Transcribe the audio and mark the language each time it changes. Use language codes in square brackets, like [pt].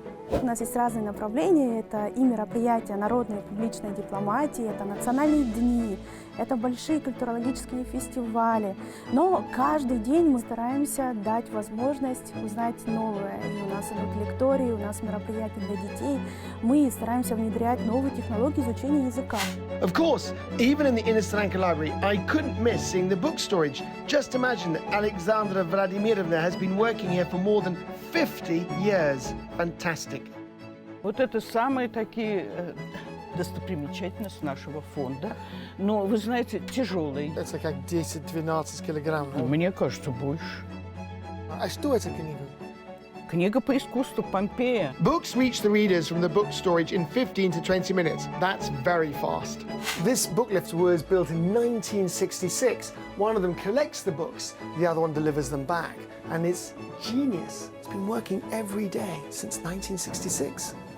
[ru] У нас есть разные направления. Это и мероприятия народной и публичной дипломатии, это национальные дни, это большие культурологические фестивали. Но каждый день мы стараемся дать возможность узнать новое. И у нас идут лектории, у нас мероприятия для детей. Мы стараемся внедрять новые технологии изучения языка. [en] Of course, even in the Inner Stranka Library, I couldn't miss seeing the book storage. Just imagine that Alexandra Vladimirovna has been working here for more than 50 years. Fantastic. [ru] Вот это самые такие достопримечательности нашего фонда. Но, вы знаете, тяжелый. Это как 10-12 килограмм. Мне кажется, больше. А что это книга? Книга по искусству Помпея. [en] Books reach the readers from the book storage in 15 to 20 minutes. That's very fast. This book lift was built in 1966. One of them collects the books, the other one delivers them back. And it's genius. It's been working every day since 1966.